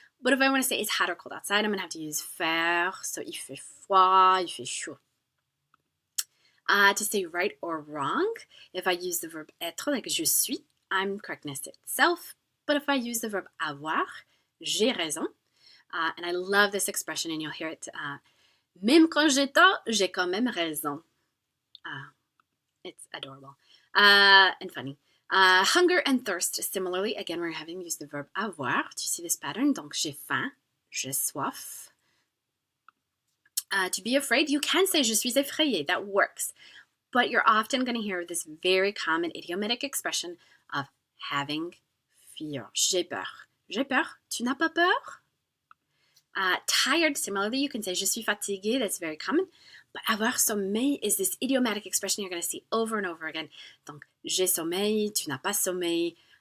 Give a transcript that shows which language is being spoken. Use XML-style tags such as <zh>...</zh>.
<en>But if I want to say it's hot or cold outside, I'm going to have to use faire. So,</en> <fr>il fait froid, il fait chaud.</fr> <en>To say right or wrong, if I use the verb être, like</en> <fr>je suis,</fr> <en>I'm correctness itself. But if I use the verb avoir,</en> <fr>j'ai raison.</fr> <en>And I love this expression, and you'll hear it.</en> <fr>Même quand j'ai tort, j'ai quand même raison.</fr> <en>It's adorable and funny. Hunger and thirst, similarly, again, we're having used the verb avoir. Do you see this pattern?</en> <fr>Donc, j'ai faim, j'ai soif.</fr> <en>To be afraid, you can say</en> <fr>je suis effrayé.</fr> <en>That works. But you're often going to hear this very common idiomatic expression of having fear.</en> <fr>J'ai peur. J'ai peur. Tu n'as pas peur?</fr> <en>Tired, similarly, you can say</en> <fr>je suis fatigué.</fr> <en>That's very common. But</en> <fr>avoir sommeil</fr> <en>is this idiomatic expression you're going to see over and over again.</en> <fr>Donc, j'ai sommeil, tu n'as pas sommeil.</fr>